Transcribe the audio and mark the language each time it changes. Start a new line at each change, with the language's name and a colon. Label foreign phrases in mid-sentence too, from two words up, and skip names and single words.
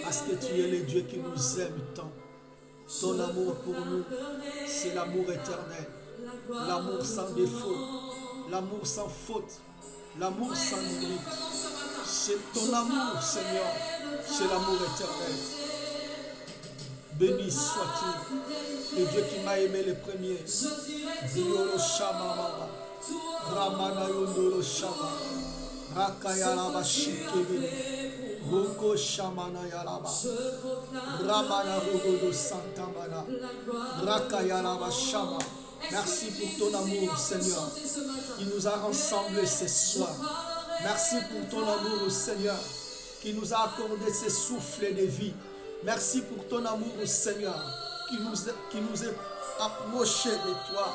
French: Parce que tu es le Dieu qui nous aime tant. Ton amour pour nous, c'est l'amour éternel. L'amour sans défaut. L'amour sans faute. L'amour sans limite. C'est ton amour Seigneur. C'est l'amour éternel. Béni sois-tu, le Dieu qui m'a aimé le premier. Diolo Shama Mama, Ramana Yondolo Shama, Rakayalaba Shikebele, Roko Shamana Yalaba, Ramana Rogodo Santa Mana, Rakayalaba Shama. Merci pour ton amour, Seigneur, qui nous a rassemblés ce soir. Merci pour ton amour, Seigneur, qui nous a accordé ce souffle de vie. Merci pour ton amour, Seigneur, qui nous est approché de toi.